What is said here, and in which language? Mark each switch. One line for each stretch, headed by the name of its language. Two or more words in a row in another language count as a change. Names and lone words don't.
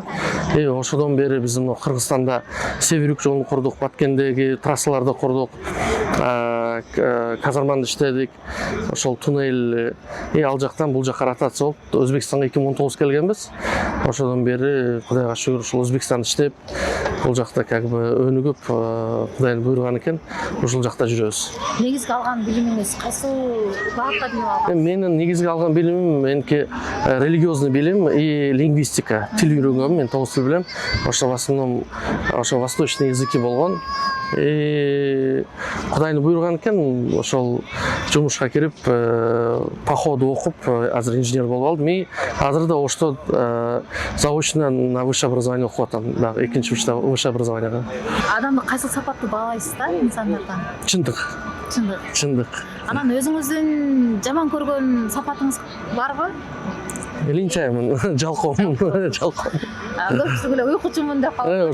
Kyrgyz: И ошодон бери биз Кыргызстанда Северюк жолун курдук, Баткендеги трассаларды курдук. Казарманда иштедик. Ошол туннель и ал жактан бул жакка ротация болуп, Өзбекстанга 2019 келгенбиз. Ошодон бери Кудайга шүгүр ошол Өзбекстанда иштеп, бул жакта как бы өнүгүп, Кудайдын буйруган экен, ошол жакта жүрөбүз. Негизги алган билимиңиз кайсыл багытта билим алган? Менин негизги алган билимим меники религиозный билим и лингвистика. Тил үйрөнгөм, мен 9 тил билем. Ошо
Russian: в основном
Kyrgyz: ошо
Russian: восточный языки
Kyrgyz: болгон. И Кудайдын буйруган экен, ошол жумушка кирип, походу окуп, азыр инженер болуп алдым. И азыр да Ошто заочно
Russian: на высшее образование
Kyrgyz: окуп атам. Дагы экинчи
Russian: высшее образованияга.
Kyrgyz: Адамды кайсыл сапатты баалайсыз да инсандардан? Чындык. Чындык. Анан өзүңүздүн жаман көргөн сапатыңыз барбы? Линчаймын, жалкоомун, жалкоом. Көпчүлүк эле уйкучумун деп калып.